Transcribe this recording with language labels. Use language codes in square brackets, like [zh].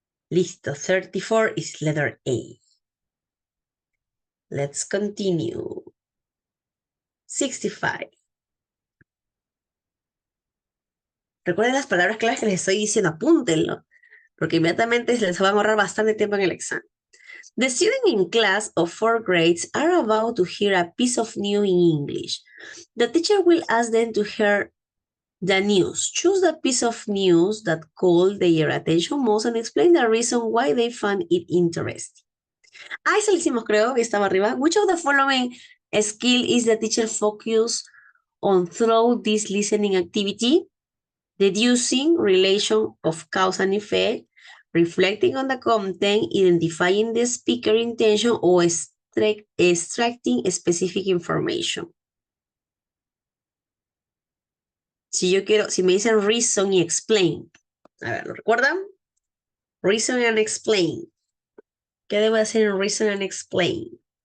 [es] Listo, [en] 34 is letter A. Let's continue. 65. [es] Recuerden las palabras claves que les estoy diciendo, apúntenlo, porque inmediatamente se les va a ahorrar bastante tiempo en el examen. [en] The students in class of 4th grades are about to hear a piece of news in English. The teacher will ask them to hear the news. Choose the piece of news that called their attention most and explain the reason why they found it interesting. [es] Ah, eso lo hicimos, creo, que estaba arriba. [en] Which of the following skill is the teacher focus on through this listening activity? Deducing relation of cause and effect, reflecting on the content, identifying the speaker intention, or extracting specific information. [es] Si me dicen reason y explain, a ver, ¿lo recuerdan? Reason and explain. ¿Qué debo hacer en reason and explain?